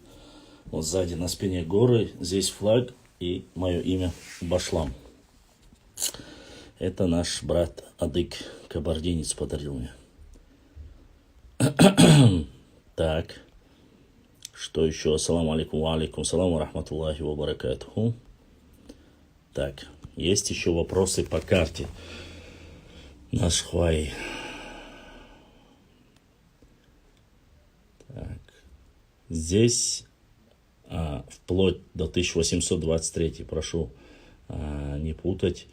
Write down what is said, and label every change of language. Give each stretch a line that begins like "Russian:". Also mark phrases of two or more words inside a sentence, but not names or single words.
Russian: Вот сзади на спине горы. Здесь флаг и мое имя Башлам. Это наш брат Адык, кабардинец, подарил мне. Так. Что еще?
Arabic: السلام عليكم، وعليكم السلام، ورحمة الله وبركاته.
Russian: Так. Есть еще вопросы по карте. Наш Хвай. Так. Здесь вплоть до 1823, прошу не путать.